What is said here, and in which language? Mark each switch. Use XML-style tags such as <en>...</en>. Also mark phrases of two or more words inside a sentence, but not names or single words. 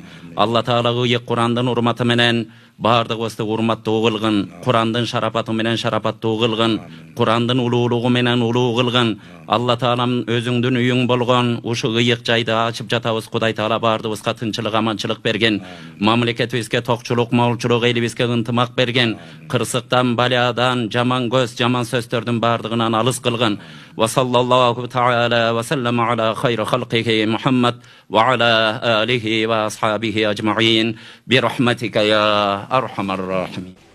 <ky>Алла Таала ыйык Курандын урматы менен бардыгыбызды урматтуу кылгын, Курандын шарапаты менен шарапаттуу кылгын, Курандын улуулугу менен улуу кылгын. Алла Таалам өзүңдүн үйүң болгон ушу ыйык жайды ачып жатабыз. Кудай Таала бардыгыбызга тынчылык, аманчылык берген. Мамлекетибизге токчулук, молчулук, элибизге ынтымак берген. Кырсыктан, балядан, жаман көз, жаман сөздөрдүн бардыгынан алыс кылгын.</ky> <ar>وصلى الله تعالى وسلم على خير خلقه محمد وعلى آله وأصحابه أجمعين برحمتك يا أرحم الراحمين.</ar>